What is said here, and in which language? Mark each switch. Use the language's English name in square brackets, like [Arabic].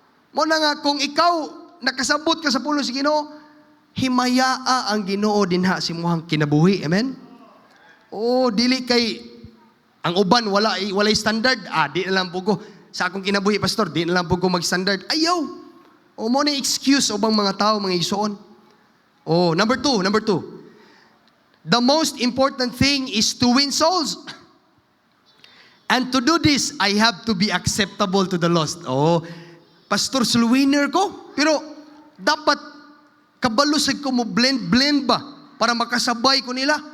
[Cebuano] Mo na nga kung ikaw nakasabot ka sa pulo sa Ginoo, himayaa ang Ginoo dinha si muhang kinabuhi. Amen? Oh, dili kay ang uban walay standard. Di na lang po ko sa akong kinabuhi pastor, di na lang po ko mag-standard. Ayaw. O mo na excuse ubang mga tao mga igsoon. Oh, number two. [English] The most important thing is to win souls. And to do this, I have to be acceptable to the lost. [Cebuano] Oh, pastor, soul winner ko. Pero dapat kabalusag ko mo blend ba para makasabay ko nila.